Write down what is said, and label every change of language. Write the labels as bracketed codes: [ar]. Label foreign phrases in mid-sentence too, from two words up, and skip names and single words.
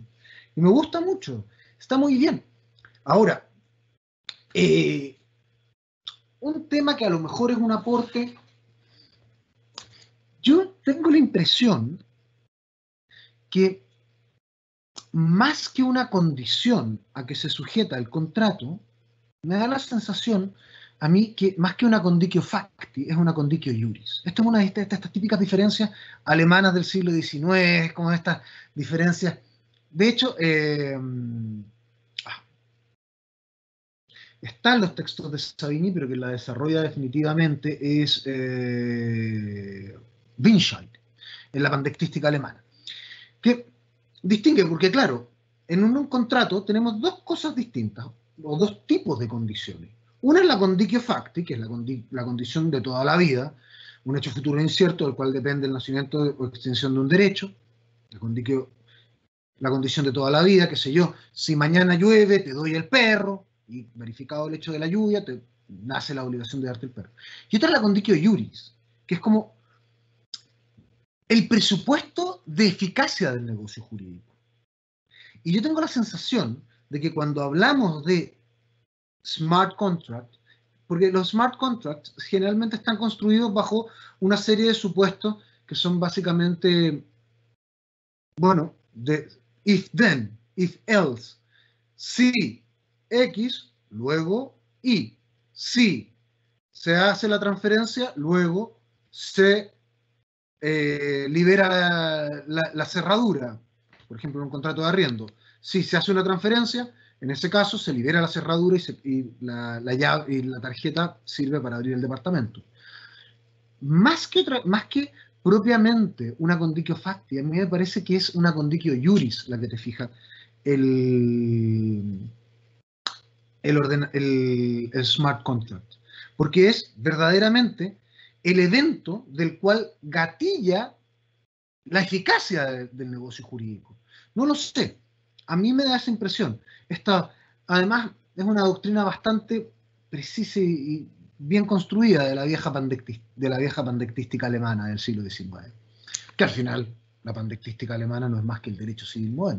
[es] Y me gusta mucho, está muy bien. Ahora, un tema que a lo mejor es un aporte Yo tengo la impresión que más que una condición a que se sujeta el contrato, me da la sensación a mí que más que una [la] conditio facti, [es] es una [la] conditio iuris. [es] Esto es una de estas típicas diferencias alemanas del siglo XIX, como estas diferencias. De hecho, están los textos de Savigny, pero que la desarrolla definitivamente es Winscheid, en la pandectística alemana. Que distingue, porque claro, en un contrato tenemos dos cosas distintas, o dos tipos de condiciones. Una es la [la] conditio facti, [es] que es la condición de toda la vida, un hecho futuro incierto del cual depende el nacimiento o extinción de un derecho, la condición de toda la vida, qué sé yo, si mañana llueve te doy el perro, y verificado el hecho de la lluvia, te nace la obligación de darte el perro. Y otra es la [la] conditio iuris, [es] que es como el presupuesto de eficacia del negocio jurídico. Y yo tengo la sensación de que cuando hablamos de [en] smart contract, [es] porque los [en] smart contracts [es] generalmente están construidos bajo una serie de supuestos que son básicamente, bueno, de [en] if then, if else, [es] si X, luego Y. Si se hace la transferencia, luego se libera la cerradura, por ejemplo, en un contrato de arriendo. Si se hace una transferencia, en ese caso se libera la cerradura y la llave y la tarjeta sirve para abrir el departamento. Más que propiamente una [la] conditio facti, [es] a mí me parece que es una [la] conditio iuris [es] la que te fija el [en] smart contract, [es] porque es verdaderamente el evento del cual gatilla la eficacia del negocio jurídico. No lo sé, a mí me da esa impresión. Esta, además, es una doctrina bastante precisa y bien construida de la vieja pandectística alemana del siglo XIX, que al final la pandectística alemana no es más que el derecho civil moderno.